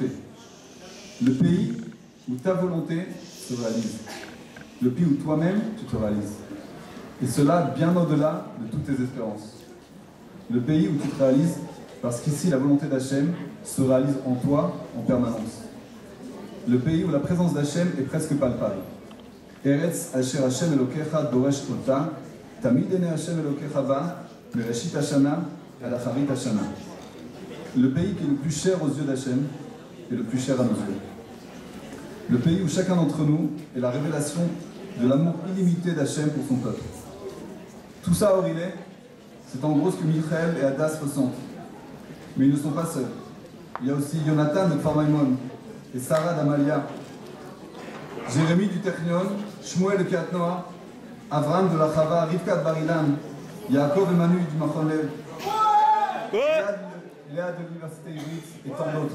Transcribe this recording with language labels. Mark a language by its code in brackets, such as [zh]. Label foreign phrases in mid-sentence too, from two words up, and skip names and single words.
[fr] Le pays où ta volonté se réalise. Le pays où toi-même tu te réalises. Et cela bien au-delà de toutes tes espérances. Le pays où tu te réalises parce qu'ici la volonté d'Hachem se réalise en toi en permanence. Le pays où la présence d'Hachem est presque palpable. [he] ארץ אשר השם אלוקיך דורש אותה, תמיד עיני השם אלוקיך בה, מראשית השנה, לאחרית השנה. [fr] Le pays qui est le plus cher aux yeux d'Hachem et le plus cher à nos yeux. Le pays où chacun d'entre nous est la révélation de l'amour illimité d'Hachem pour son peuple. Tout ça, Aurilé, c'est en gros ce que Michael et Adas ressentent. Mais ils ne sont pas seuls. Il y a aussi Jonathan de Kfar-Maimon et Sarah d'Amalia, Jérémie du Technion, Shmuel de Kiat-Noah, Avram de la Chava, Rivka de Bar-Ilan, Yaakov et Manu du Machon Lev, Léa de l'Université Ivrit et tant d'autres.